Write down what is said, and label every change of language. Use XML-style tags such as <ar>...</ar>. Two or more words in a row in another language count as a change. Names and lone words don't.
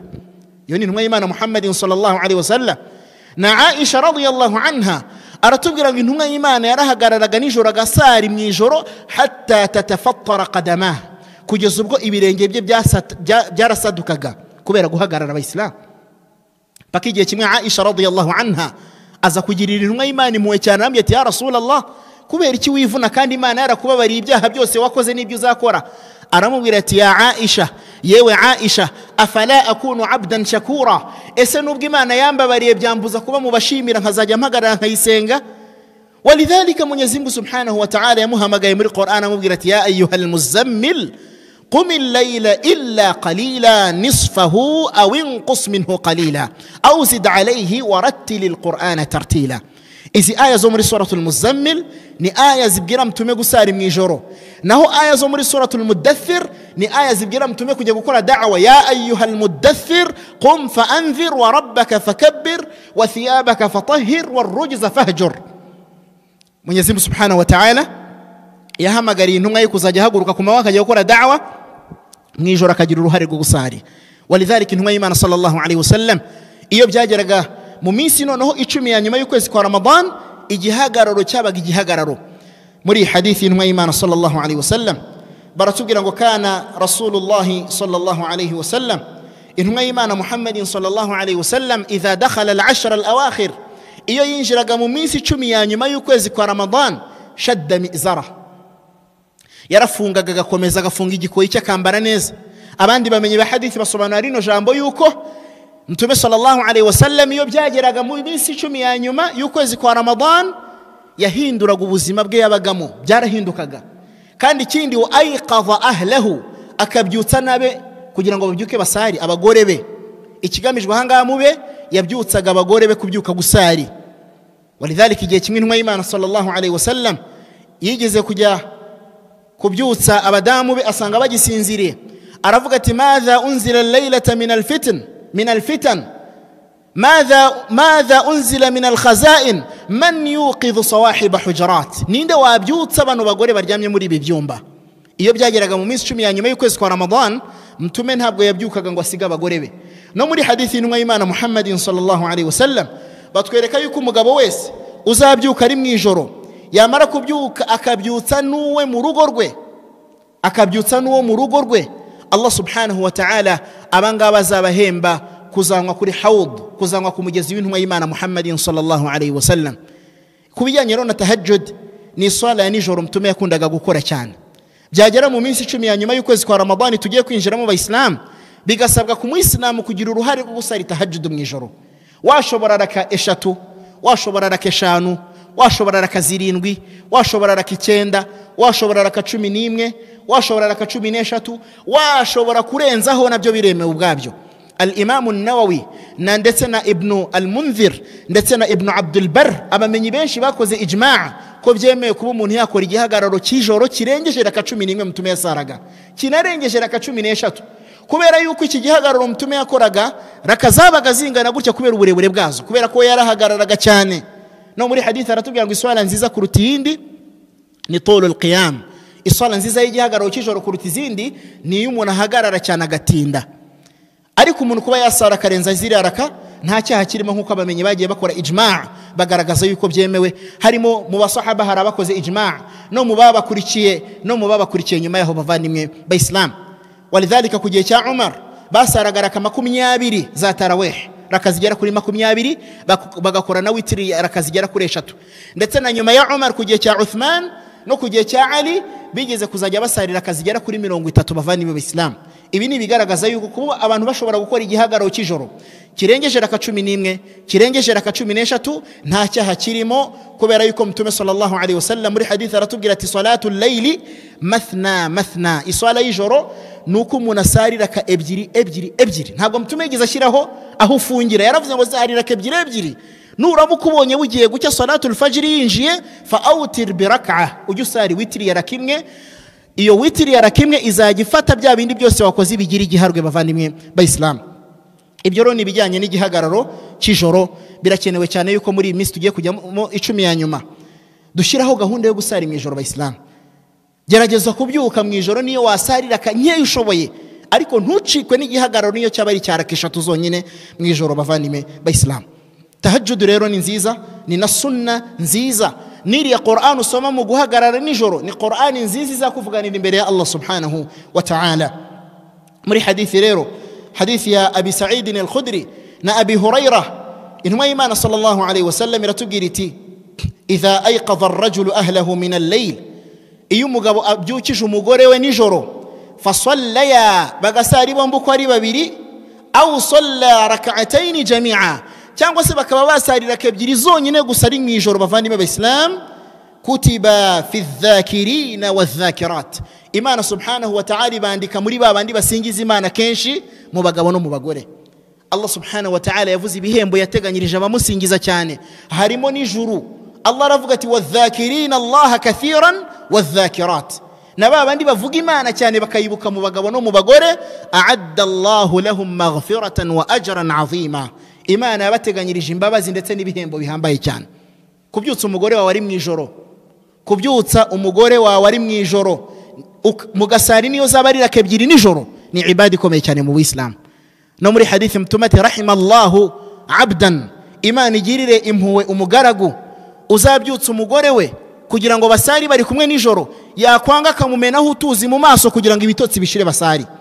<rw>Iyo ni intumwa y'Imana</rw> <ar>محمد صلى الله عليه وسلم.</ar> <rw>Na Aisha</rw> <ar>رضي الله عنها</ar> <rw>aratubwira ngo intumwa y'Imana yarahagararaga nijoro agasari mu ijoro</rw> <ar>حتى تتفطر قدماه,</ar> <rw>kugeza ubwo ibirenge bye byarasadukaga kubera guhagarara abayisilamu. Paka igihe kimwe Aisha</rw> <ar>رضي الله عنها</ar> <rw>aza kugirira intumwa y'Imana impuhwe cyane, aramubwira ati</rw> <ar>يا رسول الله,</ar> <rw>kubera iki wivuna kandi Imana yarakubabariye ibyaha byose wakoze n'ibyo uzakora? Aramubwira ati</rw> <ar>يا عائشة,</ar> <rw>yewe Aisha,</rw> <ar>أفلا أكون عبدا شكورا,</ar> <rw>ese nubwo Imana yambabariye byambuza kuba mu bashimira nkazajya mpagarara nkayisenga?</rw> <ar>Walidhalika</ar> <sw>Mwenyezi Mungu</sw> <ar>سبحانه وتعالى</ar> <rw>yamuhamagaye muri Qur'an amubwira ati</rw> <ar>يا أيها المزمل قم الليل إلا قليلا نصفه أو انقص منه قليلا أو زد عليه ورتل القرآن ترتيلا.</ar> <rw>Izi aya zo muri suratul Muzammil ni aya zibwira mtume gusara mu ijoro, naho aya zo muri suratul Mudaththir ni aya zibwira mtume kujya gukora da'wa,</rw> <ar>يا أيها المدثر قم فأنذر وربك فكبر وثيابك فطهر والرجز فاهجر.</ar> <sw>Mwenyezi Mungu</sw> <ar>سبحانه وتعالى</ar> <rw>yahamagariye intumwa yo kuzajya haguruka ku mabaka akajya gukora da'wa mu ijoro, akagira uruhare rwo gusari. Walidhalika intumwa y'Imana</rw> <ar>صلى الله عليه وسلم</ar> <rw>iyo byageraga mu minsi noneho 10 ya nyuma y'ukwezi kwa Ramadan, igihagararo cyabaga igihagararo. Muri hadithi intumwa y'Imana</rw> <ar>صلى الله عليه وسلم</ar> <rw>baratubwira ngo</rw> <ar>كان رسول الله صلى الله عليه وسلم,</ar> <rw>intumwa y'Imana</rw> <ar>محمد صلى الله عليه وسلم إذا دخل العشر الأواخر,</ar> <rw>iyo yinjiraga mu minsi 10 ya nyuma y'ukwezi kwa Ramadan,</rw> <ar>شد مئزره,</ar> <rw>yarafungaga agakomeza agafunga igikoyi cy'akambara neza. Abandi bamenye ba hadithi basobanura rino jambo yuko Mtume</rw> <ar>صلى الله عليه وسلم</ar> <rw>iyo byageraga mu minsi 10 ya nyuma y'ukwezi kwa Ramadan yahinduraga ubuzima bwe yabagamo, byarahindukaga. Kandi ikindi</rw> <ar>وأيقظ أهله,</ar> <rw>akabyutsa nabe kugira ngo babyuke basari, abagore be. Ikigamijwe ahangaha mube yabyutsaga abagore be kubyuka gusari.</rw> <ar>walidhalika</ar> <rw>igihe kimwe intumwa y'Imana</rw> <ar>صلى الله عليه وسلم</ar> <rw>yigeze kujya kubyutsa abadamu be asanga bagisinziriye, aravuga ati</rw> <ar>ماذا أنزل الليلة من الفتن ماذا أنزل من الخزائن من يوقظ صواحب حجرات.</ar> <rw>ninde wabyutsa abantu bagore baryamye muri ibi byumba? Iyo byageraga mu minsi 10 ya nyuma y'ukwezi kwa Ramadan, mtume ntabwo yabyukaga ngo asiga abagore be. No muri hadithi y'intumwa y'Imana</rw> <ar>محمد صلى الله عليه وسلم</ar> <rw>batwereka yuko umugabo wese uzabyuka ari mu ijoro, yamara kubyuka akabyutsa n'uwe mu rugo rwe,</rw> <ar>الله سبحانه وتعالى</ar> <rw>abangaba azabahemba kuzanwa kuri hawd, kuzanwa ku mugezi w'intumwa y'Imana</rw> <ar>محمد صلى الله عليه وسلم.</ar> <rw>Kubijyanye na tahajjud, ni swala ya nijoro mtume yakundaga gukora cyane. Byagera mu minsi 10 ya nyuma y'ukwezi kwa Ramadan tugiye kwinjiramo abayisilamu, bigasabwa ku muislamu kugira uruhare rwo gusara tahajjud mu ijoro. Washobora raka 3, washobora raka 5, washobora raka 7, washobora raka 9, washobora raka 11, washobora raka 13, washobora kurenzaho nabyo biremewe ubwabyo. Al-Imam an-Nawawi na ndetse na Ibn al-Munzir ndetse na Ibn Abdul Barr abamenyi benshi bakoze ijma' ko byemeye kuba umuntu yakora igihagararo cy'ijoro kirengeje raka 11 mtume yasaraga, kinarengeje raka 13, kubera yuko iki gihagararo mtume yakoraga raka zabaga zingana gutya kubera uburebure bwazo, kubera ko yarahagararaga cyane. No muri hadith aratubwira ngo iswala nziza kuruta iyindi ni</rw> <ar>طول القيام.</ar> <rw>Iswala nziza y'igihagararo cy'ijoro kuruta izindi ni umuntu ahagarara cyane agatinda. Ariko umuntu kuba yasara karenza ziriya raka nta cyaha kirimo, nkuko abamenyi bagiye bakora ijma' bagaragaza yuko byemewe. Harimo mu basahaba hari abakoze ijma' no mu babakurikiye nyuma yaho bavandimwe bayislam. Walidhalika ku gihe cya Umar basaraga raka 20 za tarawih, raka zigera kuri 20, bagakora na witri raka zigera kuri 3. Ndetse na nyuma ya Umar ku gihe cya Uthman no ku gihe cya Ali bigeze kuzajya basarira raka zigera kuri 30 bavandimwe bayislam. Ibi ni bigaragaza yuko kuba abantu bashobora gukora igihagararo cy'ijoro kirengeje raka 11, kirengeje raka 13 nta cyaha kirimo, kubera yuko mtume</rw> <ar>صلى الله عليه وسلم</ar> <rw>muri hadith aratubwira ati</rw> <ar>صلاة الليل مثنى,</ar> <rw>iswala y'ijoro nuko umuntu asarira raka 2, ntabwo mtume yigize ashyiraho aho ufungira, yaravuze ngo asarira raka 2. Nuramuka ubonye bugiye gucya</rw> <ar>صلاة الفجر</ar> <rw>yinjiye</rw> <ar>فأوتر بركعة,</ar> <rw>ujye usari witri ya raka 1. Iyo witiri ya raka 1 izajya ifata bya bindi byose wakoze bigira igiharwe bavandimwe bayislam. Ibyo rero ni bijyanye n'igihagararo cy'ijoro, birakenewe cyane yuko muri iyi minsi tugiye kujya mu 10 ya nyuma dushyiraho gahunda yo gusara mu ijoro bayislam. Gerageza kubyuka mu ijoro niyo wasarira kanyeyo ushoboye, ariko ntucikwe n'igihagararo niyo cyaba ari cyaraka 3 zonyine mu ijoro bavandimwe bayislam. Tahajjud rero ni nziza, ni na sunna nziza. Niri ya Qur'an usoma mu guhagarara nijoro ni Qur'an nziza izakuvuganira imbere ya</rw> <ar>الله سبحانه وتعالى.</ar> <rw>Muri hadithi rero, hadithi ya Abi Sa'id al-Khudri na Abi Hurairah, intumwa y'Imana</rw> <ar>صلى الله عليه وسلم</ar> <rw>iratubwira iti</rw> <ar>إذا أيقظ الرجل أهله من الليل,</ar> <rw>iyo umugabo abyukije umugore we nijoro, fasallaya bagasari bombi uko ari babiri,</rw> <ar>أو صلى ركعتين جميعا,</ar> <rw>cyangwa se bakaba basarira raka 2 zonyine gusa ari mu ijoro bavandimwe b'Islam,</rw> <ar>كتبا في الذاكرين والذاكرات,</ar> <rw>Imana</rw> <ar>سبحانه وتعالى</ar> <rw>bandika muri babandi basingiza Imana kenshi mu bagabo no mu bagore.</rw> <ar>الله سبحانه وتعالى</ar> <rw>yavuze ibihembo yateganyirije abamusingiza cyane, harimo n'ijuru. Allah aravuga ati</rw> <ar>والذاكرين الله كثيرا والذاكرات,</ar> <rw>na babandi bavuga Imana cyane bakayibuka mu bagabo no mu bagore,</rw> <ar>أعد الله لهم مغفرة وأجرا عظيما,</ar> <rw>Imana yabateganyirije imbabazi ndetse n'ibihembo bihambaye cyane. Kubyutsa umugore wawe ari mu ijoro, kubyutsa umugore wawe ari mu ijoro mugasari niyo zaba ari raka 2 nijoro, ni ibadi ikomeye cyane mu Islam. No muri hadithi mtumati</rw> <ar>رحم الله عبدا,</ar> <rw>Imana igirire impuwe umugaragu uzabyutsa umugore we kugira ngo basari bari kumwe nijoro, yakwanga akamumenaho utuzi mu maso kugira ngo ibitotsi bishire basari.</rw>